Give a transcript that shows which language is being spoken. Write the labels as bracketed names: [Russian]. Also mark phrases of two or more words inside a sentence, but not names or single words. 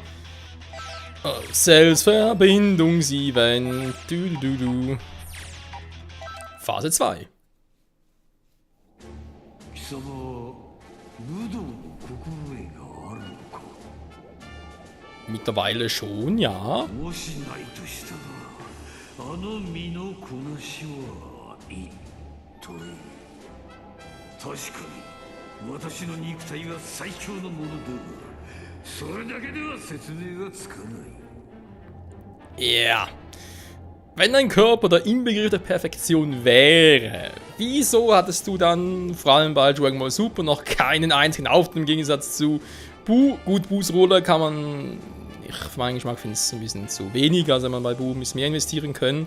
[German] Cells Verbindungsevent. Phase 2. Mittlerweile schon, ja. [Japanese] もしないとしたらあの身のこなしは一体確かに私の肉体は最強のものだがそれだけでは説明がつかない [German] Ja. Wenn dein Körper der Inbegriff der Perfektion wäre, wieso hattest du dann vor allem bei Dragon Ball Super noch keinen einzigen Auftritt im Gegensatz zu Buu? Gut, Buus Rolle kann man, ich für meinen Geschmack finde es ein bisschen zu wenig, also wenn man bei Buu ein bisschen mehr investieren können.